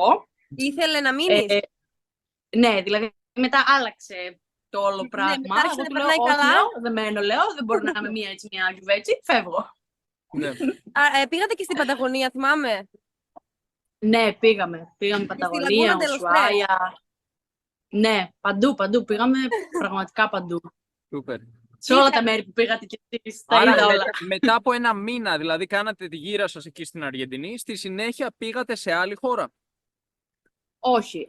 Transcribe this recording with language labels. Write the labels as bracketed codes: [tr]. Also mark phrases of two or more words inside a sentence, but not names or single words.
[el] Ήθελε να μείνεις. Ναι, δηλαδή μετά άλλαξε το όλο Ναι, πράγμα. μετά άρχισε Εγώ να του λέω, περνάει όχι, καλά. λέω, δεν μένω, λέω, δεν μπορεί να είμαι μία έτσι, μία γιουβέτσι, φεύγω. Ναι. Πήγατε και στην Παταγωνία, θυμάμαι. Ναι, πήγαμε. Πήγαμε Παταγωνία, [es] Laguna de los [el] Ουσουάια. Ναι, παντού. Πήγαμε πραγματικά παντού. Σούπερ. Σε όλα τα μέρη που πήγατε κι εσείς, τα Άρα, είδα όλα. μετά από 1 μήνα, δηλαδή, κάνατε τη γύρα σας εκεί στην Αργεντινή, στη συνέχεια πήγατε σε άλλη χώρα. Όχι.